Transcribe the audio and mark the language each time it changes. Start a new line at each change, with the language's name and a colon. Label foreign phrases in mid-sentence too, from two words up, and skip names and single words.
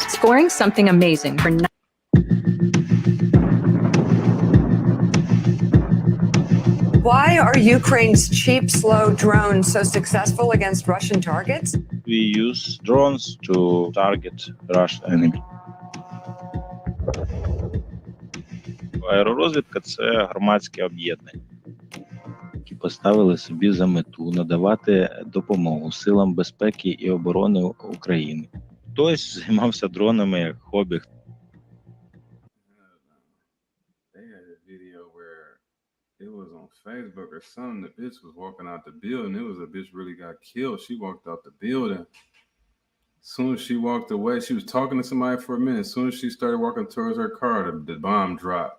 English: scoring something amazing for. Why are Ukraine's cheap, slow drones so successful against Russian targets? We use drones to target Russian enemy.
Ukrainian: Аеророзвідка – це громадське об'єднання, які поставили собі за мету надавати допомогу силам безпеки і оборони України. Хтось займався дронами як хобі.
English: It was on Facebook or something. The bitch was walking out the building. It was a bitch really got killed. She walked out the building. As soon as she walked away, she was talking to somebody for a minute. As soon as she started walking towards her car, the bomb dropped.